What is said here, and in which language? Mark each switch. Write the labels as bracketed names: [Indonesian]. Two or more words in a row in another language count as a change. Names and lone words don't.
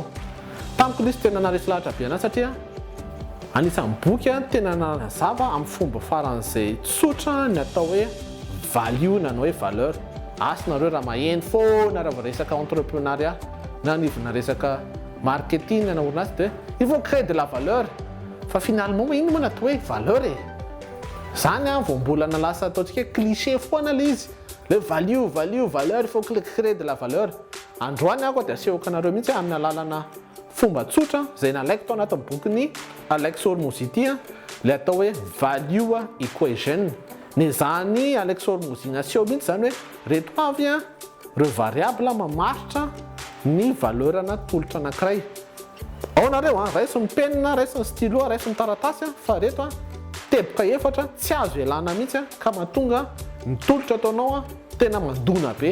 [Malagasy] Tamiko lisy tena naresy lahatra be anazy satria anisan'ny boky tena nazava amin'ny fomba faran'izay tsotra ny atao hoe value na hoe valeur. Asanareo raha maheno foana raha resaka entrepreneuriat na nivona resaka marketing na orinazy dia [French] il faut créer de la valeur. [Malagasy] Fa finalement ino moa natao hoe valeur e? Zany vao mbola nalasa ataontsika cliché foana le izy. [French] Le value, valeur, il faut créer de la valeur. [Malagasy] Androany ako dia asehoko anareo mihitsy amin'ny alalana fomba tsotra izay nalaiko tao anatin'ny bokyny Alexa Hormozy ity le atao hoe [English] value equation. [Malagasy] Ny zany Alexa Hormozy naseho mihitsy zany hoe reto avy ireo variable mamaritra ny valeurana tolotra anankiray. Ao nareo raisy ny penina, raisy ny stylo, raisy ny taratasy fa reto teboka efatra tsy azo elana mihitsy ka mahatonga ny tolotra ataonao tena mandona be.